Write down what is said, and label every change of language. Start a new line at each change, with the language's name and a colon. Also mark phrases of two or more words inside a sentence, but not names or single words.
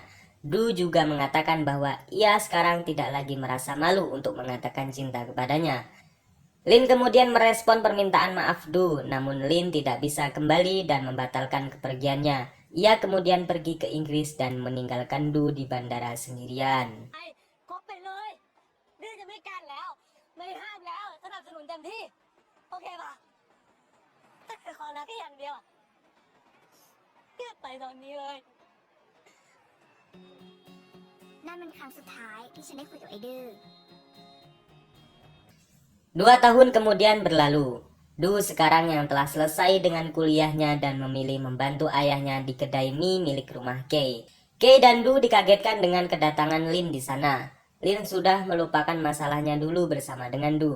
Indonesian: Du juga mengatakan bahwa ia sekarang tidak lagi merasa malu untuk mengatakan cinta kepadanya. Lin kemudian merespon permintaan maaf Du, namun Lin tidak bisa kembali dan membatalkan kepergiannya. Ia kemudian pergi ke Inggris dan meninggalkan Du di bandara sendirian.
Thai: คบไปเลยดื้อจะไม่กันแล้วไม่ห้ามแล้วสนับสนุนเต็มที่โอเคป่ะถ้าเกิดขอรักแค่อย่างเดียวอะเงียบไปตอนนี้เลย นั่นเป็นครั้งสุดท้ายที่ฉันได้คุยกับไอ้ดื้อ
Indonesian: 2 tahun kemudian berlalu. Du sekarang yang telah selesai dengan kuliahnya dan memilih membantu ayahnya di kedai mie milik rumah Kei. Kei dan Du dikagetkan dengan kedatangan Lin di sana. Lin sudah melupakan masalahnya dulu bersama dengan Du.